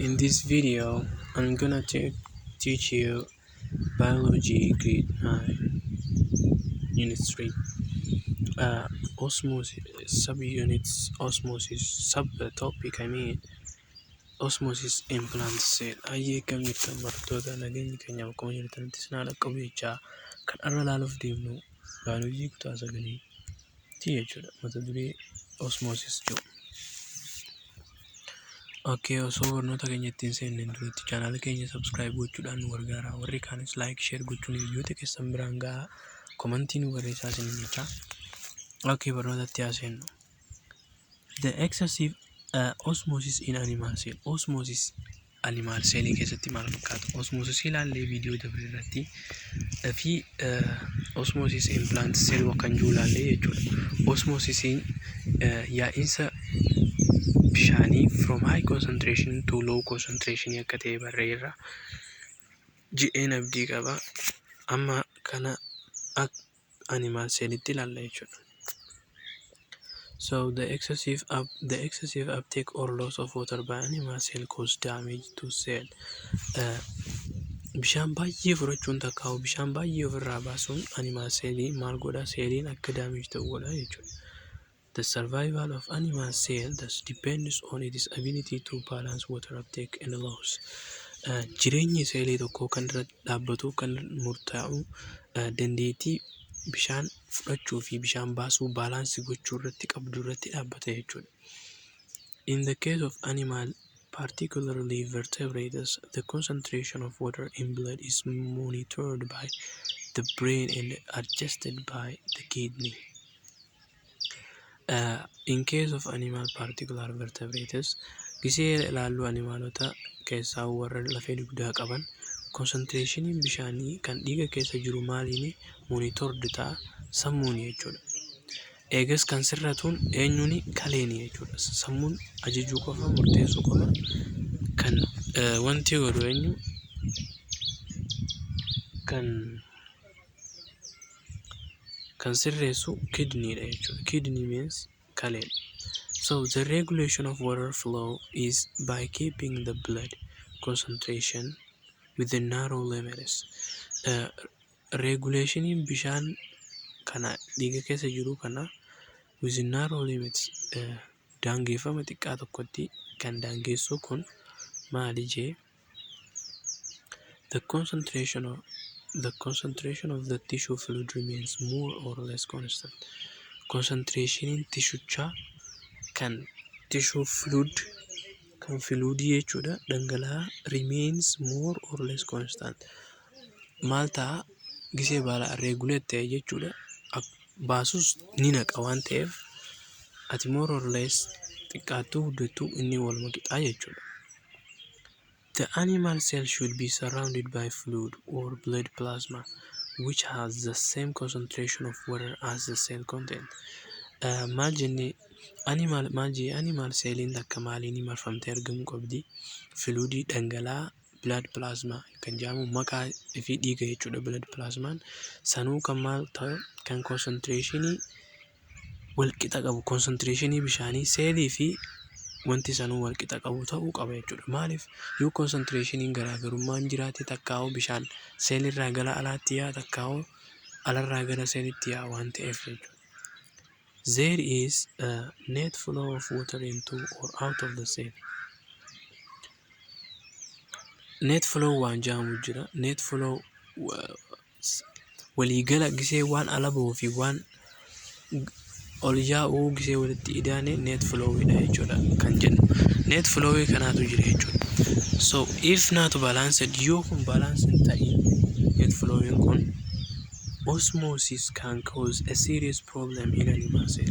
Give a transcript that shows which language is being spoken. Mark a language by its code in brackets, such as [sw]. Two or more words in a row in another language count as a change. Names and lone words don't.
[en] In this video, I'm gonna teach you biology grade 9 unit 3 osmosis subunits osmosis subtopic osmosis in plant cell. [om] Ayyee kam jirtan barattoota nageenyi keenyaaf akkuma jirtanitti sinaan akka jechaa kan irra ilaaluuf deemnu biolojii kutaa 9 jechuudha. Mata duree osmosis jiru. Okay, osoo barnoota keenya ittiin seenneen duratti chaanaala keenya subscribe gochuudhaan nu gargaara. Warri kaanis like, share gochuun hiriyoota keessan biraan gahaa. Komentii nu barreessaa isiniin jecha. Okay, barnootatti haa seennu. [en] The excessive osmosis in animal cell. [om] Osmosis [en] animal cell [om] keessatti maal fakkaata? Osmosis ilaallee viidiyoo dabre irratti fi [en] osmosis in plant cell [om] kan jiru ilaallee jechuudha. Osmosisiin yaa'insa bishani [en] from high concentration to low concentration [om] akka ta'e barreerra. G-9 abdii qaba. Amma kana [en] animal cellitti [om] ilaalla jechuudha. [en] So the excessive uptake or loss of water by animal cell cause damage to cell. [om] Bishaan baay'ee fudhachuun takkaa'u bishaan baay'ee ofirraa baasuun [en] animal cellii [om] maal godha? Celliin akka damage ta'u godha jechuudha. [en] The survival of animal cell thus depends on its ability to balance water uptake and loss. [om] Jireenyi seelii tokkoo kan irratti dhaabbatu kan murtaa'u dandeettii bishaan fudhachuu fi bishaan baasuu baalaansii gochuu irratti qabdu irratti dhaabbata jechuudha. [en] In the case of animal, particularly vertebrates, the concentration of water in blood is monitored by the brain and adjusted by the kidney. In case of animal particular vertebrates, [om] gisee ilaallu animaalota keessaa warra lafee dugdaa qaban concentrationin bishaanii kan dhiiga keessa jiru maaliin monitored ta'a? Sammuun jechuudha. Eegas kan sirratuun eenyuuni? Kaleeni jechuudha. Sammuun ajajuu qofa murteessuu qofa kan wanti godhu eenyu kan sirreessu kidneedha jechuudha. [en] Kidney means kaleen. So the regulation of water flow is by keeping the blood concentration within narrow limits. [om] Regulationin bishaan kana dhiiga keessa jiru kana [en] within narrow limits [om] daangeffama xiqqaa tokkotti kan daangessu kun maali jee? [en] The concentration of the tissue fluid remains more or less constant. [om] Concentration tishucha kan [en] tissue fluid [om] kan fluid jechuudha dhangala'aa [en] remains more or less constant. [om] Maal ta'a? Gisee baala regulate ta'e jechuudha. Baasus ni naqa waan ta'eef ati [en] more or less [om] xiqqaattuu guddattuu inni waluma qixaa jechuudha. [en] The animal cell should be surrounded by fluid or blood plasma which has the same concentration of water as the cell content. [om] Maal jennee [en] animal celliin [om] takka maaliin marfamtee argamu qabdi? Fluidii dhangala'aa [en] blood plasma [om] kan jedhamu maqaa fi dhiiga jechuudha. [en] Blood plasmaan [om] sanuu kan maal ta'u kan concentrationii walqixa qabu, concentrationii bishaanii seelii fi wanti sanuu walqixa qabu ta'uu qaba jechuudha. Maaliif yoo concentrationiin garaagarummaan jiraate takkaa'u bishaan seelirraa gara alaatti yaa takkaa'u alarraa gara seelitti yaa waan ta'eef jechuudha. [en] There is a net flow of water into or out of the cell. Net flow [om] waan jedhamu jira. [en] Net flow [om] waliigala gisee waan ala bahuu fi waan ol yaa'uu gisee walitti idaane [en] net flow [om] jechuudha kan jennu. [en] Net flow [om] kanaatu jira jechuudha. [en] So if not balanced, [om] yoo kun [en] balance [om] hin ta'in [en] net flow kun osmosis can cause a serious problem in animal cell.